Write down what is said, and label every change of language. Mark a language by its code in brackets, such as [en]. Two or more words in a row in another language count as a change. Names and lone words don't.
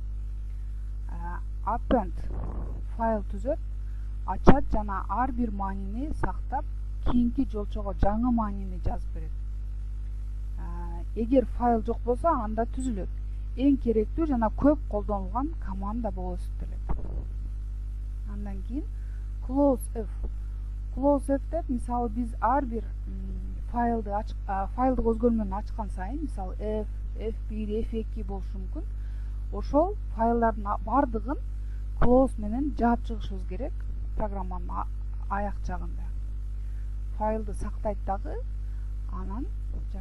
[ky] Append файл түзөт, ачат жана ар бир маанини сактап, кийинки жолчого жаңы маанини жазып берет. Эгер файл жок болсо, анда түзүлөт. Эң керектүү жана көп колдонулган команда болуп эсептелет. Андан кийин [en] close f. Close f [ky] деп, мисалы биз ар бир файлдык өзгөрмөнү ачкан сайын, мисалы f, f1, f2 болушу мүмкүн. Ошол файлдардын бардыгын close менен жаап чыгышыбыз керек программанын аяк жагында. Файлды сактайт дагы, анан жап.